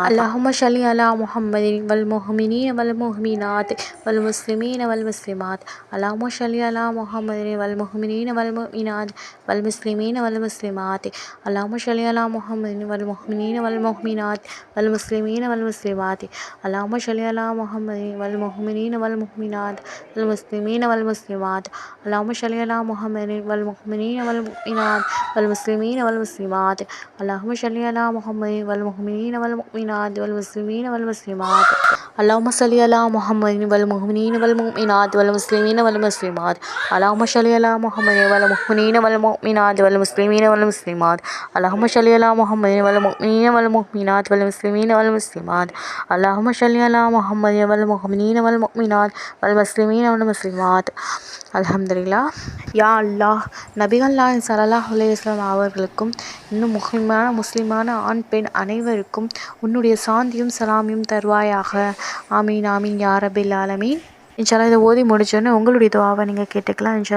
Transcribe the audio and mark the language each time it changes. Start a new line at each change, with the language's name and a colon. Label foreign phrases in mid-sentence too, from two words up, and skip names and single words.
Arabic: اللهم صل على محمد والمؤمنين والمؤمنات والمسلمين والمسلمات. اللهم صل على محمد والمؤمنين والمؤمنات والمسلمين والمسلمات. اللهم صل على محمد والمؤمنين والمؤمنات والمسلمين والمسلمات. اللهم صل على محمد والمؤمنين والمؤمنات والمسلمين والمسلمات. اللهم صل على محمد والمؤمنين والمؤمنات والمسلمين والمسلمات. اللهم صل على محمد والمؤمنين والمؤمنات والمسلمين والمسلمات. اللهم صل على محمد والمؤمنين والمؤمنات والمسلمين والمسلمات. اللهم صل على محمد والمؤمنين والمؤمنات والمسلمين والمسلمات. اللهم صل على محمد والمؤمنين والمؤمنات والمسلمين والمسلمات. اللهم صل على محمد والمؤمنين والمؤمنات والمسلمين والمسلمات.
Tamil: அல்ஹம்துலில்லாஹ். யா அல்லாஹ், நபிகள் நாயகம்
Arabic: صلى الله عليه وسلم
Tamil: அவர்களுக்கும் இன்னும் முஸ்லிமான ஆண் பெண் அனைவருக்கும் உன்னுடைய சாந்தியும் சலாமியும் தருவாயாக.
Arabic: آمين آمين يا رب العالمين.
Tamil: இன்ஷால்லா இதை ஓதி முடிச்சோன்னே உங்களுடைய துஆவை நீங்கள் கேட்டுக்கலாம்.